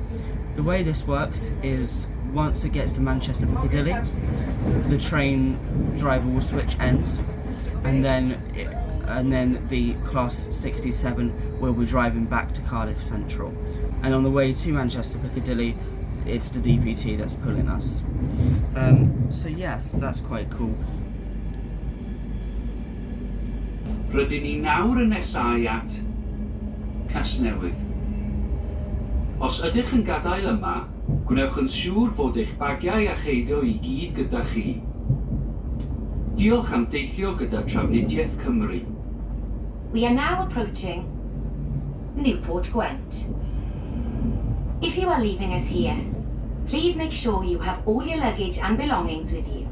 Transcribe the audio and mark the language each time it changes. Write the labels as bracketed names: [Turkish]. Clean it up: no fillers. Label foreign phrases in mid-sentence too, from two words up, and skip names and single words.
[English] The way this works is once it gets to Manchester Piccadilly, the train driver will switch ends, and then the class 67 will be driving back to Cardiff Central. And on the way to Manchester Piccadilly, it's the DVT that's pulling us. So yes, that's quite cool. [Welsh] Rydyn ni nawr yn nesau at Casnewydd. Os ydych yn gadael yma, gwnewch yn siŵr fod eich bagiau a cheiddio I gyd gyda chi. Diolch am deithio gyda Trafnidiaeth Cymru. [English] We are now approaching Newport Gwent. If you are leaving us here, please make sure you have all your luggage and belongings with you.